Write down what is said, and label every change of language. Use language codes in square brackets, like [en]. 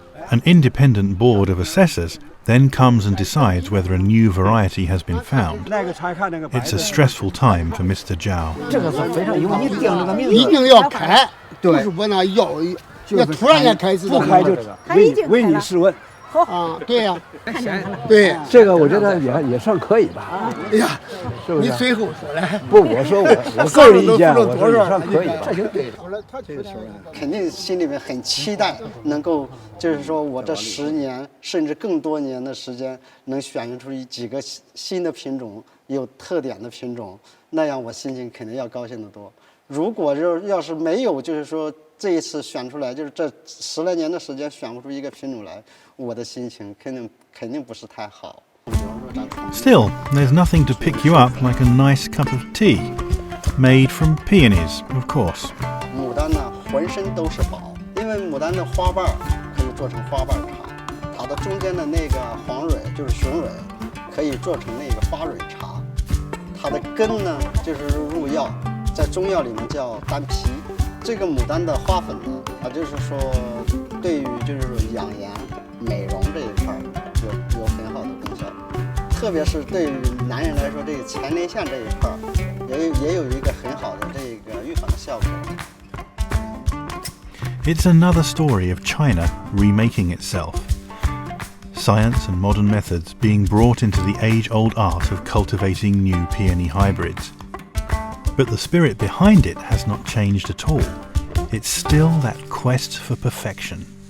[en] An independent board of assessors then comes and decides whether a new variety has been found. It's a stressful time for Mr. Zhao. [zh] 这个是非常，因为你定这个名字，一定要开，不是我那要突然间开始不开就唯你是问。啊，对呀，对，这个我觉得也算可以吧。哎呀，是不是？你最后说的。不，我说我个人意见，我说也算可以吧。这就对了。肯定心里面很期待，能够就是说我这10年甚至更多年的时间，能选出几个新的品种，有特点的品种，那样我心情肯定要高兴得多。如果要是没有，就是说这一次选出来，就是这10来年的时间选不出一个品种来，我的心情肯定不是太好。 [en] Still, there's nothing to pick you up like a nice cup of tea, made from peonies, of course. [zh] 牡丹呢，浑身都是宝，因为牡丹的花瓣可以做成花瓣茶，它的中间的那个黄蕊就是雄蕊，可以做成那个花蕊茶，它的根呢就是入药，在中药里面叫丹皮。这个牡丹的花粉呢，它就是说对于就是养颜、美容这一块有很好的功效。特别是对于男人来说，这个前列腺这一块也有一个很好的这个预防的效果。 [en] It's another story of China remaking itself. Science and modern methods being brought into the age-old art of cultivating new peony hybrids. But the spirit behind it has not changed at all. It's still that quest for perfection.